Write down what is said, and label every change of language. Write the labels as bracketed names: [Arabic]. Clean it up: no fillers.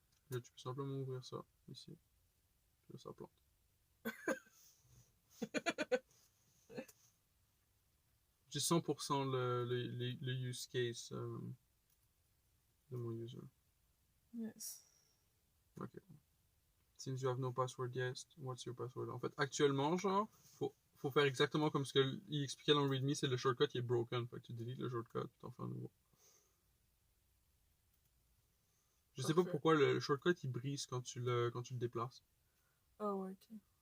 [French] Là, tu peux simplement ouvrir ça, ici. Puis là, ça plante. J'ai 100% le use case de mon user. [English] Yes. Ok. Since you have no password yet, what's your password? [French] En fait, actuellement, genre, faut faire exactement comme ce qu'il expliquait dans le README, c'est le shortcut qui est broken. Fait que tu délites le shortcut, tu t'en fais un nouveau. Je sais pas pourquoi le shortcut il brise quand tu le déplaces. Ah ouais, ok.